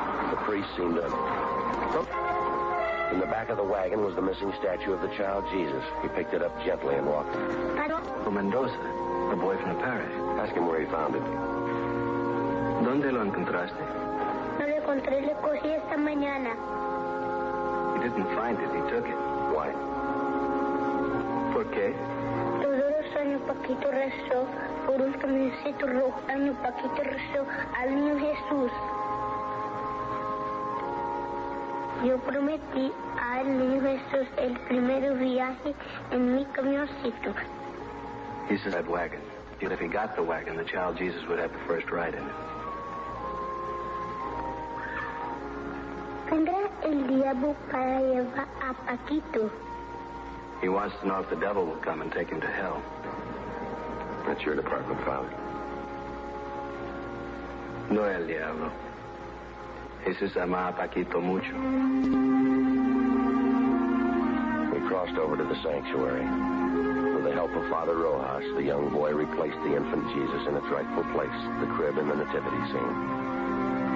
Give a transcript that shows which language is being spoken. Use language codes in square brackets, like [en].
[en] The priest seemed to... In the back of the wagon was the missing statue of the child Jesus. He picked it up gently and walked. From Mendoza, a boy from the parish. Ask him where he found it. [es] ¿Dónde lo encontraste? No lo encontré, le cogí esta mañana. [en] He didn't find it, he took it. Why? [es] ¿Por qué? Todos los años Paquito rezó por un camioncito rojo. Año Paquito rezó al niño Jesús. Yo prometí al niño Jesús el primer viaje en mi camioncito. [en] He said that wagon. If he got the wagon, the child Jesus would have the first ride in it. [es] ¿Vendrá el diablo para llevar a Paquito? [en] He wants to know if the devil will come and take him to hell. That's your department, Father. [es] No el diablo. Jesús ama a Paquito mucho. [en] We crossed over to the sanctuary. With the help of Father Rojas, the young boy replaced the infant Jesus in its rightful place, the crib in the nativity scene.